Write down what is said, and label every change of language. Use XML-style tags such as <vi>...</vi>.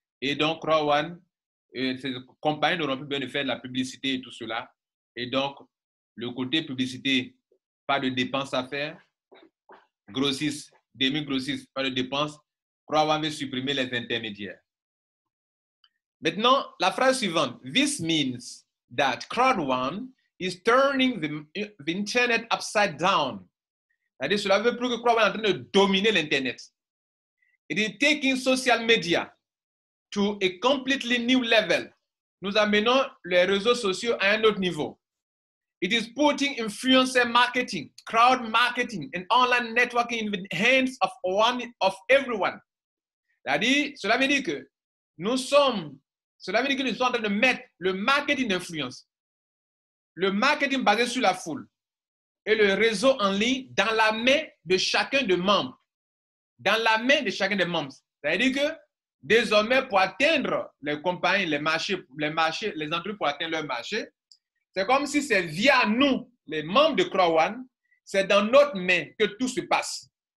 <fr>Et donc, CrowdOne, ces compagnies n'auront plus besoin de faire de la publicité et tout cela. Et donc, le côté publicité, pas de dépenses à faire. Grossistes, demi-grossistes, pas de dépenses. CrowdOne veut supprimer les intermédiaires. Maintenant, la phrase suivante.</fr> <en>This means that CrowdOne is turning the internet upside down.</en> <fr>C'est-à-dire, cela veut plus que CrowdOne est en train de dominer l'Internet.</fr> <en>It is taking social media to a completely new level.</en> <fr>Nous amenons les réseaux sociaux à un autre niveau.</fr> <en>It is putting influencer marketing, crowd marketing, and online networking in the hands of everyone.</en> <fr>C'est-à-dire, cela veut dire que nous sommes en train de mettre le marketing d'influence, le marketing basé sur la foule et le réseau en ligne dans la main de chacun des membres. Dans la main de chacun des membres. C'est-à-dire que désormais, pour atteindre les compagnies, les marchés, les entreprises pour atteindre leur marché, c'est comme si c'est via nous, les membres de CrowdOne, c'est dans notre main que tout se passe.</fr>